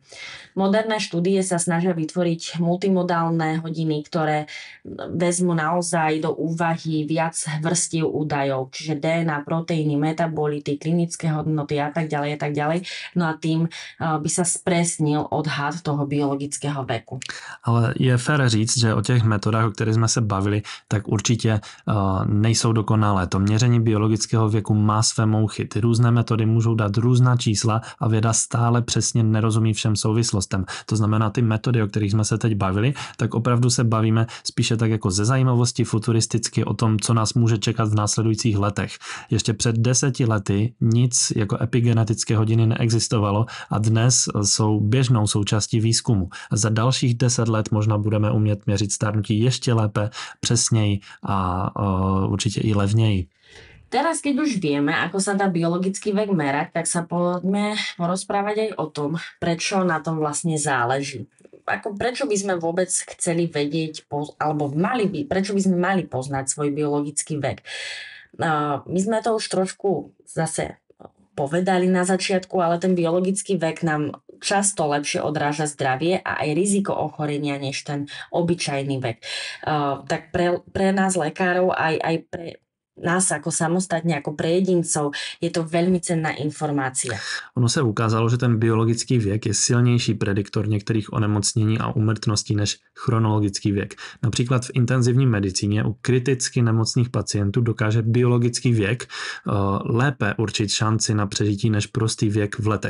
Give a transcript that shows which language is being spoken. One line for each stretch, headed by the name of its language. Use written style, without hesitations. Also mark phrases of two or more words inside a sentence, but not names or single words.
Slovak: Moderné štúdie sa snažia vytvoriť multimodálne hodiny, ktoré vezmú naozaj do úvahy viac vrstiev údajov, čiže DNA, proteíny, metabolity, klinické hodnoty a tak ďalej a tak ďalej. No a tým by sa spresnil odhad toho biologického veku.
Czech: Ale je fér říct, že o těch metodách, o kterých jsme se bavili, tak určitě nejsou dokonalé. To měření biologického věku má své mouchy. Ty různé metody můžou dát různá čísla a věda stále přesně nerozumí všem souvislostem. To znamená, ty metody, o kterých jsme se teď bavili, tak opravdu se bavíme spíše tak jako ze zajímavosti futuristicky o tom, co nás může čekat v následujících letech. Ještě před 10 lety nic jako epigenetické hodiny neexistovalo a dnes jsou běžnou součástí výzkumu. Za dalších 10 let možná budeme umět měřit stárnutí ještě lépe, přesněji a určite i levnej.
Slovak: Teraz, keď už vieme, ako sa dá biologický vek merať, tak sa poďme porozprávať aj o tom, prečo na tom vlastne záleží. Prečo by sme vôbec chceli vedieť, prečo by sme mali poznať svoj biologický vek. My sme to už trošku zase povedali na začiatku, ale ten biologický vek nám často lepšie odráža zdravie a aj riziko ochorenia než ten obyčajný vek. Tak pre nás lekárov aj pre nás ako samostatne, ako pre jedincov, je to veľmi cenná informácia.
Czech: Ono se ukázalo, že ten biologický věk je silnější prediktor některých onemocnění a úmrtností než chronologický věk. Například v intenzivní medicíně u kriticky nemocných pacientů dokáže biologický věk lépe určit šanci na přežití než prostý věk v letech.